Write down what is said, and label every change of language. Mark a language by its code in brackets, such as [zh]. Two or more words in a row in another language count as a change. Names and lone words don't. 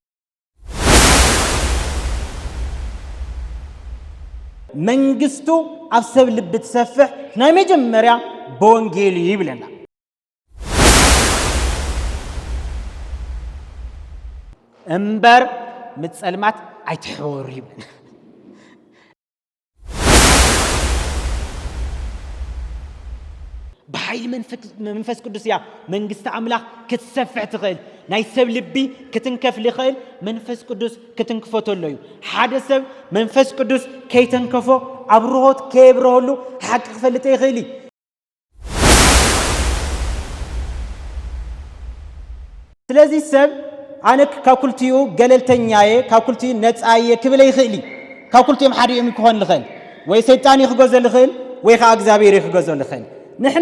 [ti] መንግስቱ ኣብ ሰብ ልብ ትሰፍሕ ናይ መጀመርያ በወንጌል ይብለና እምበር ምጽልማት አይትሕወሩ ይብለና በኃይል መንፈስ ቅዱስ ያ መንግስት አምላክ ክትሰፍሕ ትኽእል ናይ ሰብ ልቢ ክትንከፍ ልኽእል መንፈስ ቅዱስ ክትንክፈተሉ ሓደ ሰብ መንፈስ ቅዱስ ከይተንከፎ አብሮት ከብረሉ ሐቅ ክፈልጥ ይኽእል ስለዚህ ሰብ አነክ ካኩልቲዩ ገለልተኛዬ ካኩልቲዩ ነፃዬ ክብለ ይኽእል ካኩልቲዩም ሓደ እዮም ክኾን ልኽእል ወይ ሰይጣን ይኽገዞ ልኽእል ወይ ከዓ እግዚአብሔር ይኽገዞ ልኽእል ንሕና